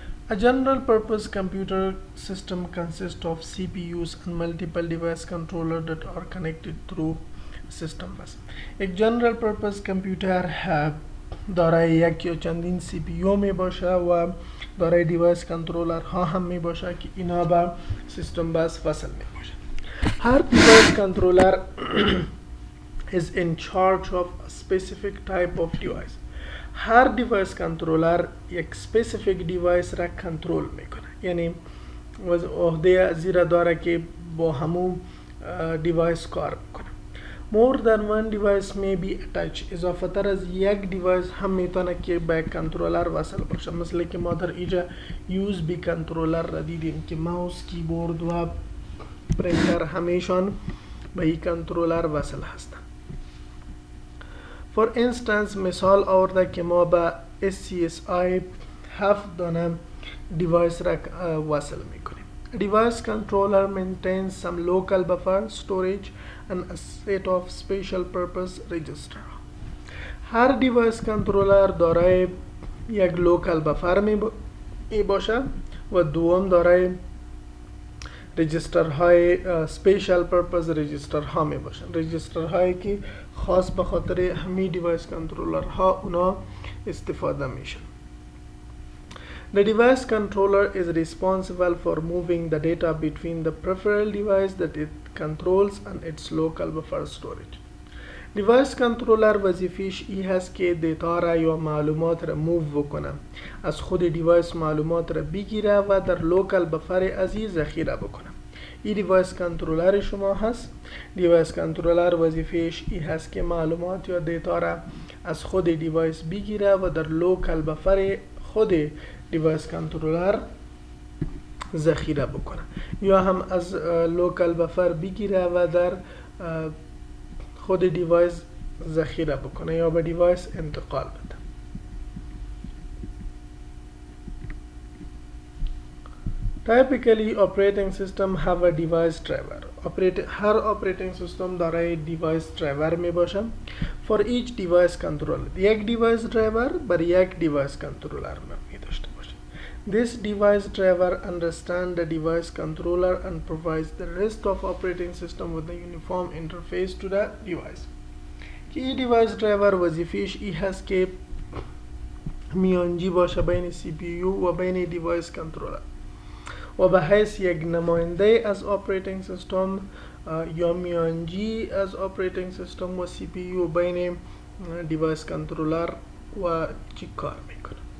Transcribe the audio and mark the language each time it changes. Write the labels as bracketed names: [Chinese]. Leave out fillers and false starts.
[English] A general purpose computer system consists of CPUs and multiple device controllers that are connected through system bus. [Persian] एक general purpose computer دارای یک یا چندین سی پی یو می باشه و دارای دیوایس کنترلر ها هم می باشه که اینا با سیستم بس وصل می باشه. هر دیوایس کنترلر [English] is in charge of a specific type of device. [Persian] هر دیوایس کنترلر یک specific دیوایس را کنترل میکنه. یعنی عهده زیرا داره که با همون دیوایس کار میکنه. [English] More than one device may be attached. [Persian] اضافه تر از یک دیوایس هم میتونه که به کنترلر وصل باشه. مثل که ما در اینجا یوز بی کنترلر را دیدیم که ماوس، کیبورد و پرینتر همیشان به این کنترلر وصل هستن. [English] For instance [Persian] مثال آورده که ما به SCSI 7 دانه دیوایس را وصل میکنیم. [English] Device controller maintains some local buffer storage and a set of special purpose register. [Persian] هر دیوایس کنترلر دارای یک لوکال بفر می باشه و دوم دارای رجیستر های سپیشال پرپز رجیستر ها می باشن. رجیستر هایی که خاص به خاطر همین دیوایس کنترلر ها اونا استفاده میشن. [English] The device controller is responsible for moving the data between the peripheral device that it controls and its local buffer storage. [Persian] دیوایس کنترلر وظیفیش ای هست که دیتا را یا معلومات را موو بکنه، از خود دیوایس معلومات را بگیره و در لوکال بفر از این ذخیره بکنه. این دیوایس کنترلر شما هست. دیوایس کنترلر وظیفیش ای هست که معلومات یا دیتا را از خود دیوایس بگیره و در لوکال بفر خود دیوایس کنترلر ذخیره بکنه، یا هم از لوکال بفر بگیره و در خود دیوایس ذخیره بکنه یا به دیوایس انتقال بده. [English] Typically, operating system have a device driver. [Persian] هر operating system دارای device driver می باشه. [English] For each device controller. [Persian] یک device driver بر یک device controller می داشته باشه. [English] This device driver understands the device controller and provides the rest of operating system with a uniform interface to the device. [Persian] که این device driver وظیفهش ای هست که میانجی باشه بین CPU و بین device controller و به حیث یک نماینده از operating system یا میانجی از operating system و CPU بین device controller و چی کار میکنه.